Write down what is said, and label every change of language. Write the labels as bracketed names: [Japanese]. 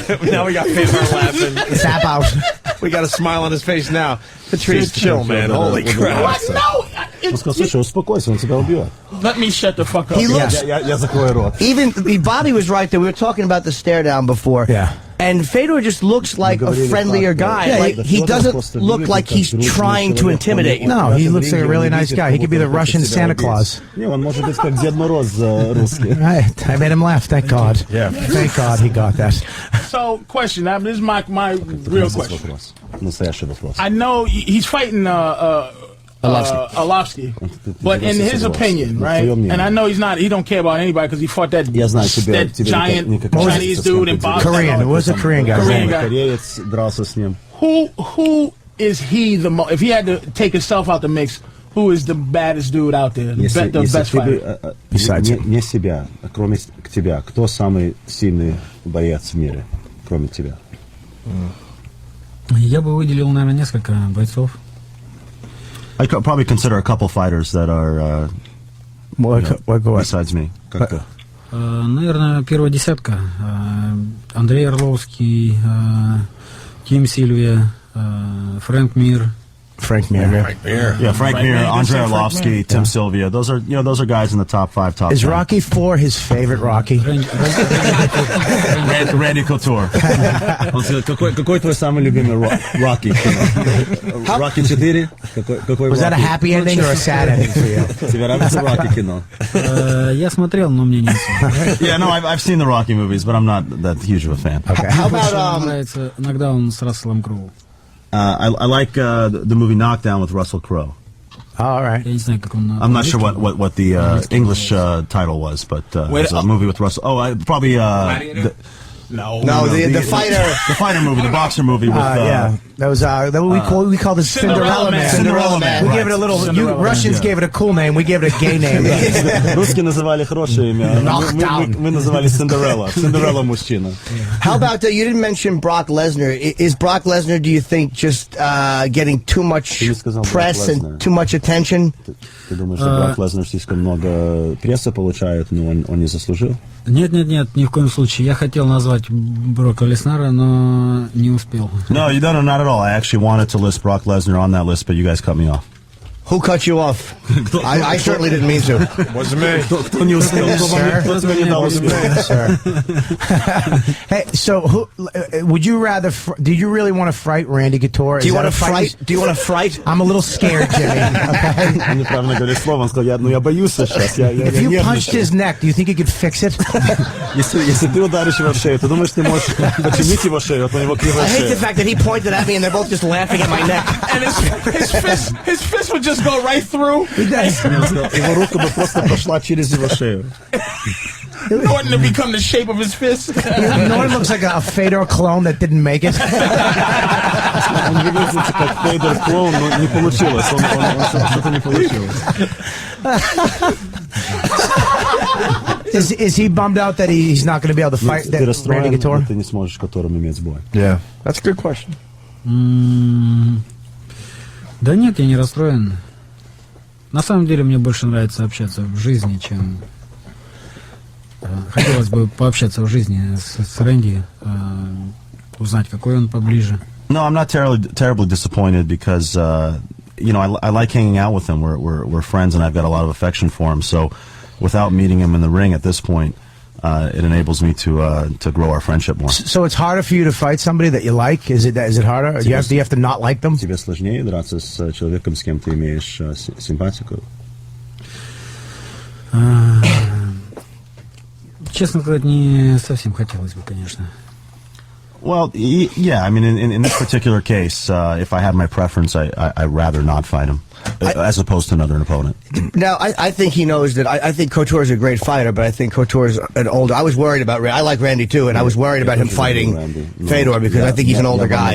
[English] Now we got Fedor laughing. Tap out. We got a smile on his face now. Patrice, chill, man. Holy crap. What? No. [Russian] Он сказал, слушай, успокойся, он тебя убьет. [English] Let me shut the fuck up. He looks. [Russian] Я закрою рот. [English] Even Bobby was right there. We were talking about the stare down before. Yeah. And Fedor just looks like a friendlier guy. Yeah, like he doesn't look like he's trying to intimidate you. No, he looks like a really nice guy. He could be the Russian Santa Claus. [Russian] Не, он может быть как Дед Мороз русский. [English] Right. I made him laugh. Thank God. Yeah. Thank God he got that. So, question. Now, this is my real question. [Russian] Вопрос. Настоящий вопрос. [English] I know he's fighting Arlovsky, but in his opinion, right? And I know he don't care about anybody because he fought that giant Chinese dude in Boston. Korean. It was a Korean guy. [Russian] Кореец дрался с ним. [English] Who is he the most? If he had to take himself out the mix, who is the baddest dude out there? The best fighter? [Russian] Бesides не себя, кроме тебя, кто самый сильный боец в мире, кроме тебя? Я бы выделил, наверное, несколько бойцов. [English] I could probably consider a couple fighters that are besides me. [Russian] Наверное, первая десятка. Андрей Орловский, Ким Сильвия, Фрэнк Мир. [English] Frank Mir. Yeah, Frank Mir, Andrei Arlovsky, Tim Sylvia. Those are guys in the top 5, top 10. Is Rocky IV his favorite Rocky? Randy Couture. [Russian] Какой твой самый любимый Rocky? [English] Rocky 4? Was that a happy ending or a sad ending for you? [Russian] Тебе нравится Rocky кино? Я смотрел, но мне не особо. [English] Yeah, no, I've seen the Rocky movies, but I'm not that huge of a fan. Okay. How about [Russian] Нравится иногда он с Расселом Кроу. [English] I like the movie Knockdown with Russell Crowe. All right. [Russian] Я не знаю, как он. [English] I'm not sure what the English title was, but it was a movie with Russell. Probably No, the fighter, the fighter movie, the boxer movie with that was we called it Cinderella Man. Cinderella Man. We gave it a little. Russians gave it a cool name. We gave it a gay name. [Russian] Русские называли хорошее имя. Мы называли Cinderella мужчина. [English] How about you didn't mention Brock Lesnar? Is Brock Lesnar, do you think, just getting too much press and too much attention? [Russian] Ты думаешь, что Брок Леснер слишком много прессы получает, но он не заслужил? Нет, ни в коем случае. Я хотел назвать Брока Леснара, но не успел. [English] No, you don't. Not at all. I actually wanted to list Brock Lesnar on that list, but you guys cut me off. Who cut you off? I certainly didn't mean to. Wasn't me. [Russian] Кто не успел? [English] Sir. Hey, so would you rather? Do you really want to fright Randy Couture? Do you want to fright? Do you want to fright? I'm a little scared, Jimmy. Okay. [Russian] Он неправильно говорит слово. Он сказал, я боюсь сейчас. [English] If you punched his neck, do you think you could fix it? [Russian] Если ты ударишь его в шею, ты думаешь, ты можешь починить его шею, а у него кривая [English] I hate the [Russian] шея. [English] fact that he pointed at me and they're both just laughing at my neck. And his fist would just go right through. [Russian] Его рука бы просто прошла через его шею. [English] Norton to become the shape of his fist. Norton looks like a Fedor clone that didn't make it. [Russian] Он выглядит как Фейдер клоун, но не получилось. Он что-то не получилось. [English] Is he bummed out that he's not going to be able to fight [Russian] Ты [English] that [Russian] расстроен, [English] Randy Couture? [Russian] ты не сможешь которым иметь бой. [English] Yeah, that's a good question. [Russian] Да нет, я не расстроен. На самом деле мне больше нравится общаться в жизни, чем... Хотелось бы пообщаться в жизни с Рэнди, узнать, какой он поближе. [English] No, I'm not terribly disappointed because I like hanging out with him. We're friends, and I've got a lot of affection for him. So, without meeting him in the ring at this point, it enables me to grow our friendship more. So it's harder for you to fight somebody that you like? Is it harder? Do you have to not like them? [Russian] Тебе сложнее драться с человеком, с кем ты имеешь симпатику? Честно сказать, не совсем хотелось бы, конечно. [English] Well, yeah. I mean, in this particular case, if I had my preference, I'd rather not fight him, as opposed to another opponent. Now, I think he knows that. I think Couture is a great fighter, but I think Couture is an older. I was worried about. I like Randy too, and I was worried about him fighting Fedor because I think he's an older guy.